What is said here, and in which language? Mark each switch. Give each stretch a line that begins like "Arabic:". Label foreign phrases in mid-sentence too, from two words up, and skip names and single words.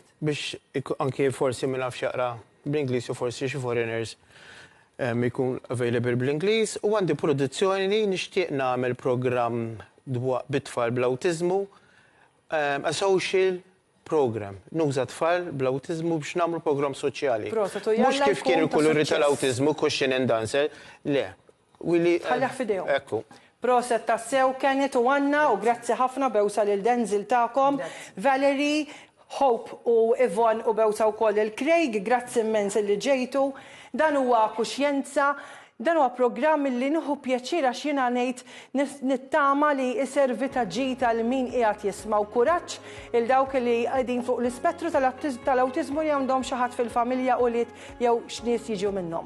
Maltese: Biex anke forsi ma nafx jaqra bl-Ingliż u forsi xi foreigners ikun available bl-Ingliż u għandi produzzjoni li nixtieq nagħmel programm bit-tfal bl-awtiżmu,
English: a social program.
Maltese: Nuża tfal bl-awtiżmu biex nagħmlu programm soċjali. Mhux kif kien il-kuluri tal-awtiżmu
English: question and answer,
Maltese: le. Ħalleh fidejhom. Ekku. Proset ta' sew Kenneth u Anna u grazzi ħafna bewsa lil Denzil tagħkom. Valerie, Hope u Yvonne u bewsa wkoll il-Craig, grazzi immens li ġejtu. Dan huwa Kuxjenza, dan huwa programm li nieħu pjaċir għax jiena ngħid nittama li iservi ta' ġita l min qiegħed jisma' kuraġġ il dawk li qegħdin fuq l-ispettru tal-awtiżmu li għandhom xi ħadd fil-familja u li jew x'nies jiġu minnhom.